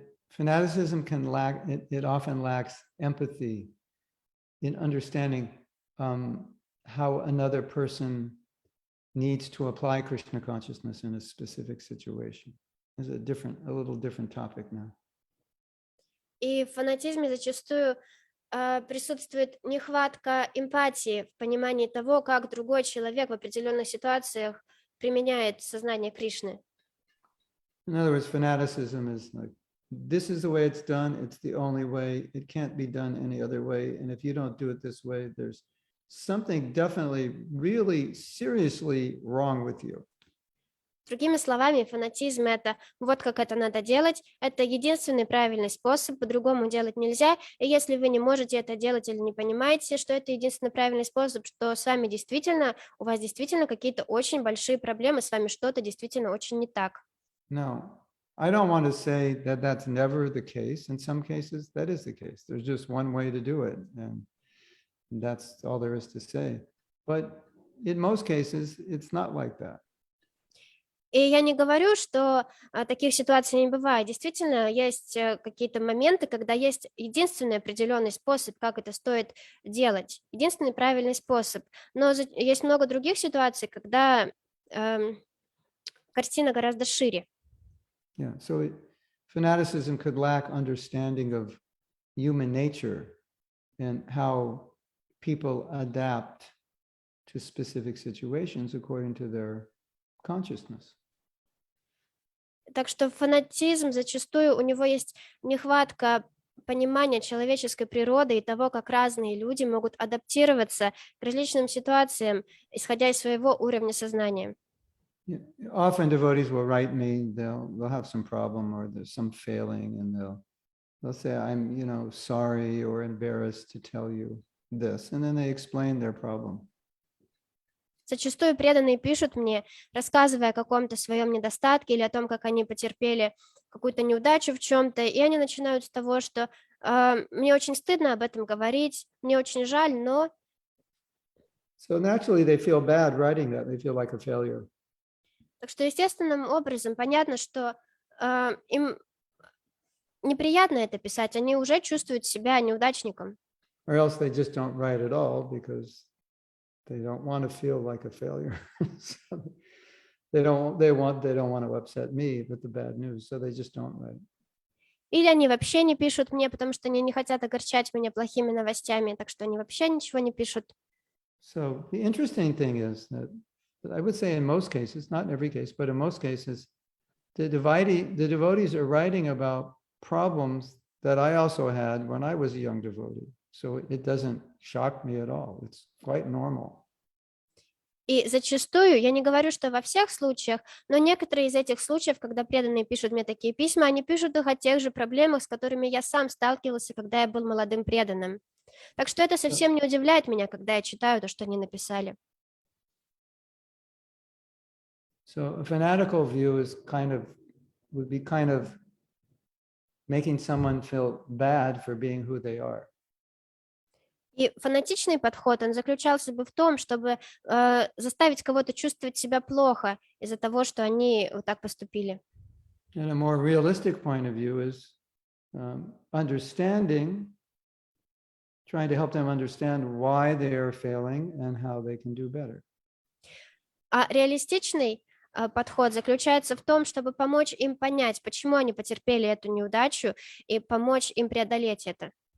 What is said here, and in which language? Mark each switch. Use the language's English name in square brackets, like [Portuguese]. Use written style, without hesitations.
[English] Fanaticism can lack, it often lacks empathy in understanding how another person needs to apply Krishna consciousness in a specific situation. It's a little different topic now. [Russian] И в фанатизме зачастую присутствует нехватка эмпатии в понимании того, как другой человек в определенных ситуациях применяет сознание Кришны. [English] In other words, fanaticism is like, this is the way it's done, it's the only way, it can't be done any other way, and if you don't do it this way, there's something definitely really seriously wrong with you. [Russian] Другими словами, фанатизм — это вот как это надо делать, это единственный правильный способ, по-другому делать нельзя, и если вы не можете это делать или не понимаете, что это единственный правильный способ, что с вами действительно, у вас действительно какие-то очень большие проблемы, с вами что-то действительно очень не так. [English] No, I don't want to say that that's never the case. In some cases, that is the case. There's just one way to do it, and that's all there is to say. But in most cases, it's not like that. [Russian] И я не говорю, что таких ситуаций не бывает. Действительно, есть какие-то моменты, когда есть единственный определенный способ, как это стоит делать, единственный правильный способ. Но есть много других ситуаций, когда картина гораздо шире. [English] Yeah, so fanaticism could lack understanding of human nature and how people adapt to specific situations according to their consciousness. [Russian] Так что фанатизм зачастую у него есть нехватка понимания человеческой природы и того, как разные люди могут адаптироваться к различным ситуациям, исходя из своего уровня сознания. [English] Yeah, often devotees will write me, they'll have some problem or there's some failing, and they'll say, I'm, sorry or embarrassed to tell you this. And then they explain their problem. [Russian] Зачастую преданные пишут мне, рассказывая о каком-то своем недостатке или о том, как они потерпели какую-то неудачу в чем-то, и они начинают с того, что мне очень стыдно об этом говорить, мне очень жаль, но... [English] So naturally they feel bad writing that, they feel like a failure. [Russian] Так что естественным образом понятно, что им неприятно это писать, они уже чувствуют себя неудачником. [English] Or else they just don't write at all because they don't want to feel like a failure. So they don't want to upset me with the bad news, so they just don't write. [Russian] Или они вообще не пишут мне, потому что они не хотят огорчать меня плохими новостями, так что они вообще ничего не пишут. [English] So the interesting thing is that I would say in most cases, not in every case, but in most cases, the devotees are writing about problems that I also had when I was a young devotee. So it doesn't shock me at all. It's quite normal. [Russian] И зачастую, я не говорю, что во всех случаях, но некоторые из этих случаев, когда преданные пишут мне такие письма, они пишут их о тех же проблемах, с которыми я сам сталкивался, когда я был молодым преданным. Так что это совсем не удивляет меня, когда я читаю то, что они написали. [English] So a fanatical view would be kind of making someone feel bad for being who they are. [Russian] И фанатичный подход, он заключался бы в том, чтобы заставить кого-то чувствовать себя плохо из-за того, что они вот так поступили. [English] And a more realistic point of view is understanding, trying to help them understand why they are failing and how they can do better. [Russian] А реалистичный подход заключается в том, чтобы помочь им понять, почему они потерпели эту неудачу, и помочь им преодолеть это.